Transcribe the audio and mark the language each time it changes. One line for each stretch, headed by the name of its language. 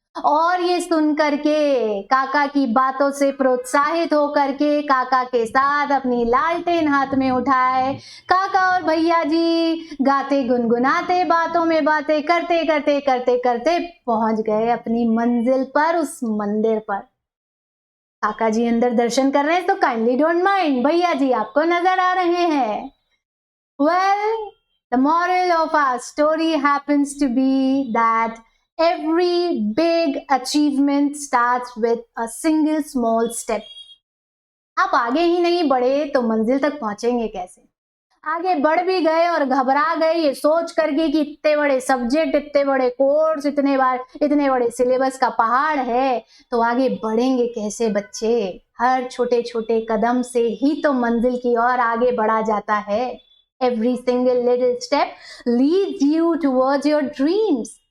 Hindi: और ये सुन करके काका की बातों से प्रोत्साहित होकर के काका के साथ अपनी लालटेन हाथ में उठाए काका और भैया जी गाते गुनगुनाते बातों में बातें करते करते करते करते पहुंच गए अपनी मंजिल पर, उस मंदिर पर। काका जी अंदर दर्शन कर रहे हैं तो
English: kindly don't mind,
Hindi: भैया जी आपको नजर आ रहे हैं।
English: Well, the moral of our story happens to be that every big achievement starts with a single small step.
Hindi: आप आगे ही नहीं बढ़े तो मंजिल तक पहुंचेंगे कैसे? आगे बढ़ भी गए और घबरा गए ये सोच करके कि इतने बड़े सब्जेक्ट, इतने बड़े कोर्स, इतने बड़े सिलेबस का पहाड़ है, तो आगे बढ़ेंगे कैसे बच्चे? हर छोटे छोटे कदम से ही तो मंजिल की ओर आगे बढ़ा जाता है।
English: Every single little step leads you towards your dreams.